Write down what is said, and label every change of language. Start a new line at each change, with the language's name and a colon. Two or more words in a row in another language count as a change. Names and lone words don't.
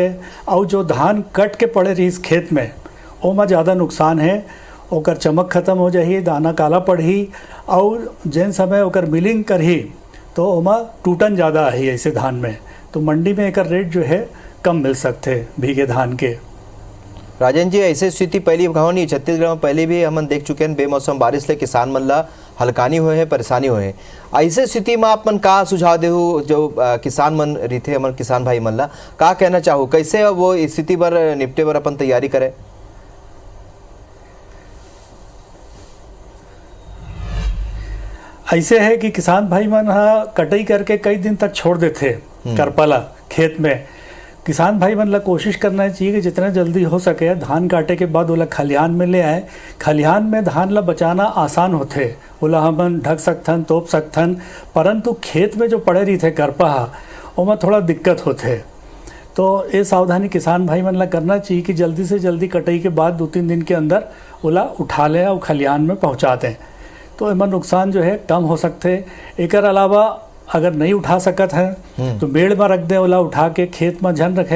Chhattisgarhi: और जो धान कट के पड़े रही इस खेत में वो में ज़्यादा नुकसान है, ओकर चमक खत्म हो जाही, दाना काला पड़ी और जिन समय ओकर मिलिंग करही तो ओमा टूटन ज़्यादा है ऐसे धान में, तो मंडी में एक रेट जो है कम मिल सकते भीगे धान के। राजन जी, ऐसे स्थिति पहली कहो नहीं, छत्तीसगढ़ में पहले भी हम देख चुके हैं बेमौसम बारिश ले किसान मन ला हल्कानी हुए हैं, परेशानी हुए हैं। ऐसे स्थिति में आप मन का सुझाव देहु जो किसान मन रीते हमन किसान भाई मन ला का कहना चाहूँ, कैसे वो स्थिति पर निपटे बर अपन तैयारी करे? ऐसे है कि किसान भाई मन कटाई करके कई दिन तक छोड़ देते करपला खेत में। किसान भाई मन ला कोशिश करना चाहिए कि जितना जल्दी हो सके धान काटे के बाद ओला खलिहान में ले आए। खलिहान में धान ला बचाना आसान होते, ओला हमन ढक सकथन, तोप सकथन, परंतु खेत में जो पड़े रही थे करपा ओमा थोड़ा दिक्कत होते। तो ये सावधानी किसान भाई मन ला करना चाहिए कि जल्दी से जल्दी कटाई के बाद 2-3 दिन के अंदर ओला उठा लें और खलिहान में पहुँचा दें, तो इमा नुकसान जो है कम हो सकते। एकर अलावा अगर नहीं उठा सकत है तो मेड़ में रख दे, ओला उठा के खेत में झन रखे।